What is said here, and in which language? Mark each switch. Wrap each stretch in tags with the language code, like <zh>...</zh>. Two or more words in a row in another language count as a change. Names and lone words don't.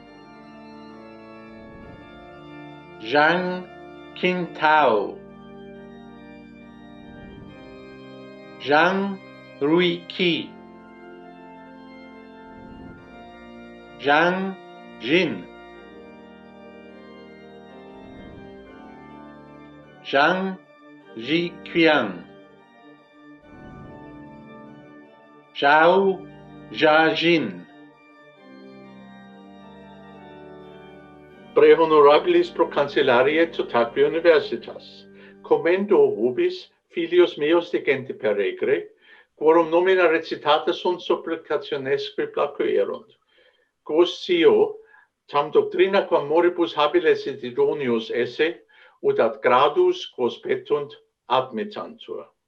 <la>Zhang Qintao, Zhang Ruiqi, Zhang Jin, Zhang Jiqian, Zhao Jiajin. Pre honorabilis pro cancellarie totaque universitas. Commendo vobis, filios meos degente per regre, quorum nomina recitata sunt supplicationesque placuerunt. Quos scio, tam doctrina quam moribus habiles et idonius esse, ut ad gradus quos petunt admittantur.</la>